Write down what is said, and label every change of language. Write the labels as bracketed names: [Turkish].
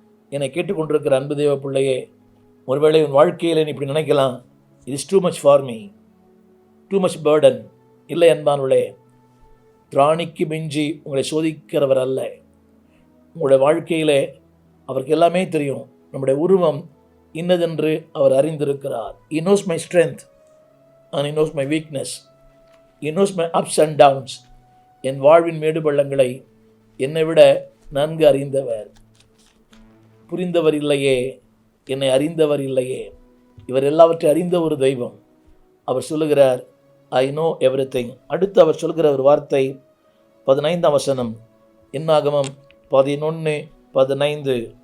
[Tamil] என்னை கேட்டுக்கொண்டிருக்கிற அன்பு தேவ பிள்ளையே, ஒருவேளை உன் வாழ்க்கையில் நீ இப்படி நினைக்கலாம், [English] It is too much for me, too much burden. [Tamil] இல்லை என்பானுள்ளே, திராணிக்கு மிஞ்சி உங்களை சோதிக்கிறவர் அல்ல. உங்களுடைய வாழ்க்கையில் அவருக்கு எல்லாமே தெரியும். நம்முடைய உருவம் இன்னதென்று அவர் அறிந்திருக்கிறார். [English] He knows my strength and he knows my weakness. He knows my ups and downs. [Tamil] என் வாழ்வின் மேடு பள்ளங்களை என்னை விட நன்கு அறிந்தவர். புரிந்தவர் இல்லையே, என்னை அறிந்தவர் இல்லையே. இவர் எல்லாவற்றையும் அறிந்த ஒரு தெய்வம். அவர் சொல்லுகிறார், [English] I know everything. [Tamil] அடுத்து அவர் சொல்கிற ஒரு வார்த்தை 15ஆம் வசனம், என்னாகமம் 11:15.